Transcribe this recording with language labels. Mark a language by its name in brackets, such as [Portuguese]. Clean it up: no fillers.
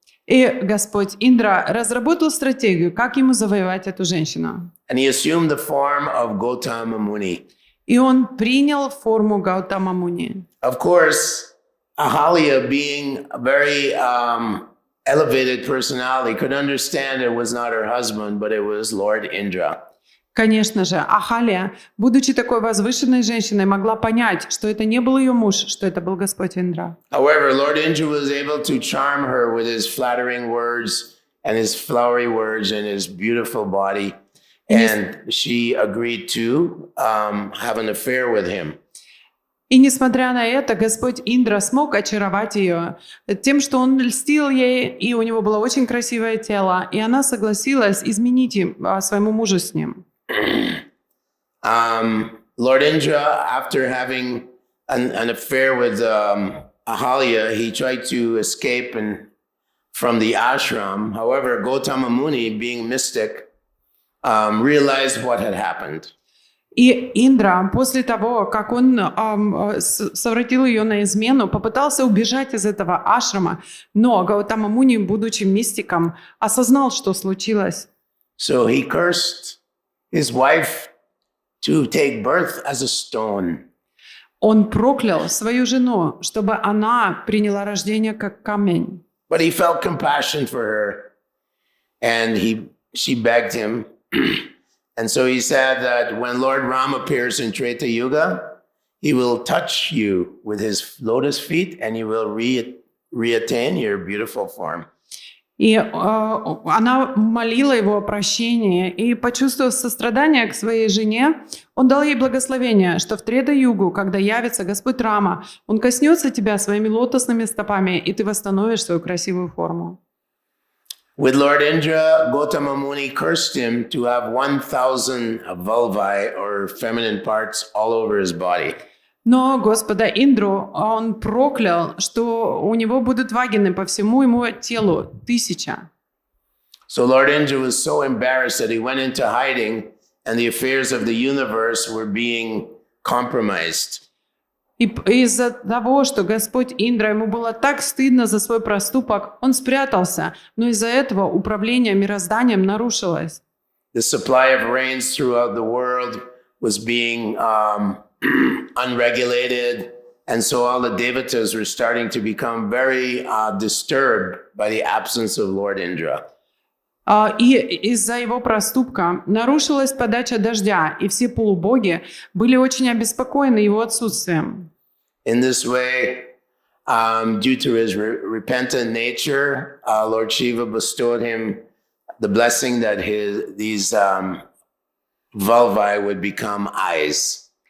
[Russian] И Господь Индра разработал стратегию, как ему завоевать эту женщину. [English] And he assumed the form of Gautama Muni. [Russian] И он принял форму Гаутама Муни. [English] Of course, Ahalya, being a very elevated personality, could understand it was not her husband, but it was Lord Indra. [Russian] Конечно же, Ахалия, будучи такой возвышенной женщиной, могла понять, что это не был ее муж, что это был Господь Индра. [English] However, Lord Indra was able to charm her with his flattering words and his flowery words and his beautiful body. And she agreed to have an affair with him. [Russian] И несмотря на это, Господь Индра смог очаровать ее тем, что он льстил ей, и у него было очень красивое тело, и она согласилась изменить своему мужу с ним. [English] Lord Indra, after having an affair with Ahalya, he tried to escape from the ashram. However, Gautama Muni, being mystic, realized what had happened. [Russian] И Индра, после того, как он совратил ее на измену, попытался убежать из этого ашрама, но Гаутама Муни, будучи мистиком, осознал, что случилось. [English] So he cursed his wife to take birth as a stone. [Russian] Он проклял свою жену, чтобы она приняла рождение как камень. [English] But he felt compassion for her, and she begged him. And so he said that when Lord Ram appears in Treta Yuga, he will touch you with his lotus feet and you will reattain your beautiful form. [Russian] И она молила его о прощении, и, почувствовав сострадание к своей жене, он дал ей благословение, что в Трета-югу, когда явится Господь Рама, он коснется тебя своими лотосными стопами, и ты восстановишь свою красивую форму. [English] With Lord Indra, Gautama Muni cursed him to have 1,000 vulvae or feminine parts all over his body. [Russian] Но Господа Индру он проклял, что у него будут вагины по всему его телу 1000. [English] So Lord Indra was so embarrassed that he went into hiding, and the affairs of the universe were being compromised. [Russian] И из-за того, что Господь Индра, ему было так стыдно за свой проступок, он спрятался, но из-за этого управление мирозданием нарушилось. [English] The supply of rains throughout the world was being unregulated, and so all the Devotees were starting to become very disturbed by the absence of Lord Indra. [Russian] И из-за его проступка нарушилась подача дождя, и все полубоги были очень обеспокоены его отсутствием. [English] In this way, due to his repentant nature, Lord Shiva bestowed him the blessing that these vulvae would become eyes.